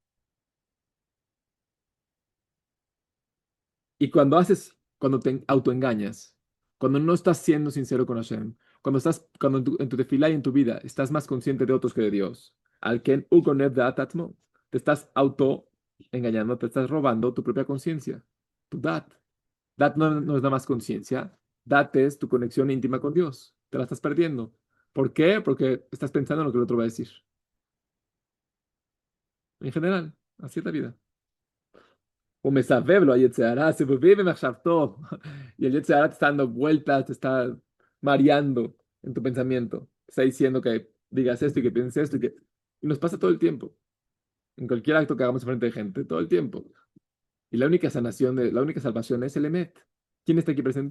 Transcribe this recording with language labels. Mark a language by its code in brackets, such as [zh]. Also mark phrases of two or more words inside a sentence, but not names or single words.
[es] Y cuando te autoengañas, cuando no estás siendo sincero con Hashem, cuando en tu tefilá y en tu vida estás más consciente de otros que de Dios, [he] על כן וגונב דעת עצמו, [es] te estás auto engañando, te estás robando tu propia conciencia, tu dat. Dat no es nada más conciencia, dat es tu conexión íntima con Dios, te la estás perdiendo. ¿Por qué? Porque estás pensando en lo que el otro va a decir. En general, así es la vida. [he] O מסבב לו היצר הרע, סיבובים במחשבתו. [es] Y el Yetzirah te está dando vueltas, te está mareando en tu pensamiento. Te está diciendo que digas esto y que pienses esto y nos pasa todo el tiempo. En cualquier acto que hagamos frente de gente, todo el tiempo. Y la única salvación es el Emet. ¿Quién está aquí presente?